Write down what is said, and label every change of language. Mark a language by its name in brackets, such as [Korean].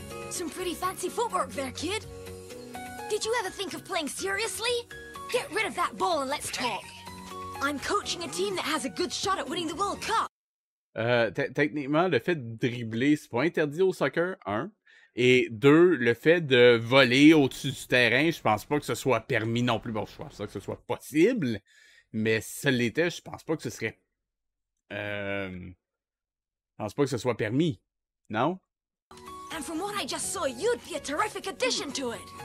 [English] Some pretty fancy footwork there, kid. Did you ever think of playing seriously? Get rid of that ball and let's talk. I'm coaching a team that has a good shot at winning the World Cup. [French] Techniquement, le fait de dribbler, c'est pas interdit au soccer, 1. Et 2, le fait de voler au-dessus du terrain, je pense pas que ce soit permis non plus. Bon, je pense pas que ce soit possible, mais si ça l'était, je pense pas que ce serait... Je pense pas que ce soit permis, non? [English] And from what I just saw, you'd be a terrific addition to it.